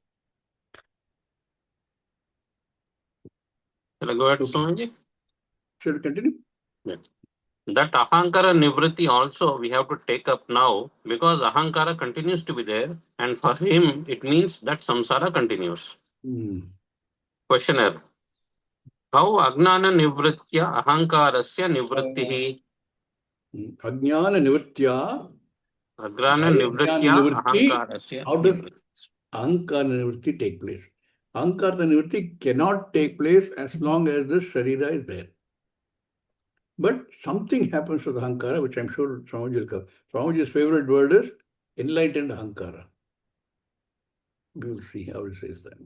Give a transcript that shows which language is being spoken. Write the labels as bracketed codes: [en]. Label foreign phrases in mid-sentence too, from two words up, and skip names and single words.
[en] Shall I go ahead, Okay. Swamiji? Shall we continue? Yeah. That [sa] अहंकार निवृत्ति [en] also we have to take up now, because ahankara continues to be there, and for him it means that samsara continues. Questioner: how [sa] अज्ञान निवृत्त्या अहंकारस्य निवृत्तिः? अज्ञान निवृत्त्या. Agnana [en] By Ajnana [sa] nivritya nivritti, ahankarasya [en] how does [sa] nivritti. अहंकार निवृत्ति [en] take place? [sa] अहंकार निवृत्ति [en] cannot take place as long as the sharira is there. But something happens to the ahankara, which I'm sure Swamiji will cover. Swamiji's favorite word is enlightened ahankara. We will see how he says that.